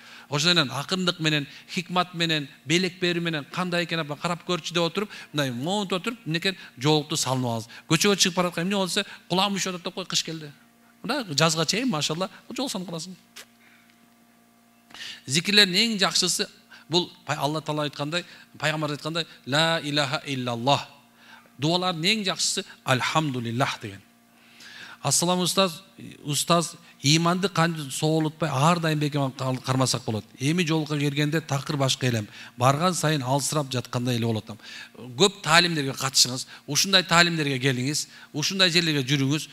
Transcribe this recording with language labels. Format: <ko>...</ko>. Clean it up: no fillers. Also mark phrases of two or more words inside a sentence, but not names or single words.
<ky>Ошол менен акырындык менен, хикмат менен, белек берүү менен кандай экен апа карап көрчү деп отуруп, мындай моунт отуруп, эмнекен жоолукту салынып алыңыз. Көчөгө чыгып бараткан эмне болсо, кулагым üşөт деп кой, кыш келди. Мына жазга чейин машалла жол санап каласың. Зикирлердин эң жакшысы бул Алла Таала айткандай, пайгамбар айткандай</ky> <ar>لا إله إلا الله.</ar> <ky>Дуалардын эң жакшысы альхамдулиллах деген. Ассаламу устаз иманды кантип соолутпай ар дайым бекем кармасак болот. Эми жолго келгенде такыр башка элем, барган сайын алсырап жаткандай эле болот. Көп таалимдерге катышыңыз, ушундай таалимдерге келиңиз, ушундай жерлерге жүрүңүз.</ky>